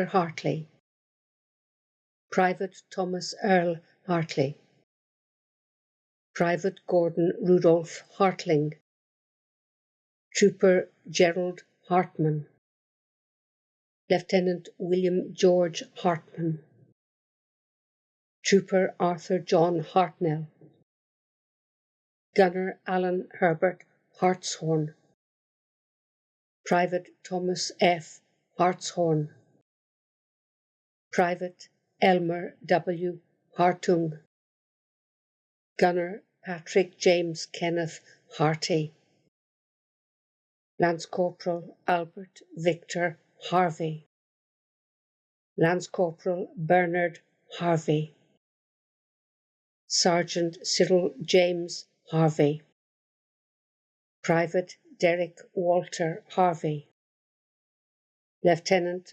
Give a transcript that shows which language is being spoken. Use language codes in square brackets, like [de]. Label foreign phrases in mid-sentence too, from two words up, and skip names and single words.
[en] Hartley, Private Thomas Earl Hartley, Private Gordon Rudolph Hartling, Trooper Gerald Hartman, Lieutenant William George Hartman, Trooper Arthur John Hartnell, Gunner Alan Herbert Hartshorn, Private Thomas F. Hartshorn, Private Elmer W. Hartung, Gunner Patrick James Kenneth Harty, Lance Corporal Albert Victor Harvey, Lance Corporal Bernard Harvey, Sergeant Cyril James Harvey, Private Derek Walter Harvey, Lieutenant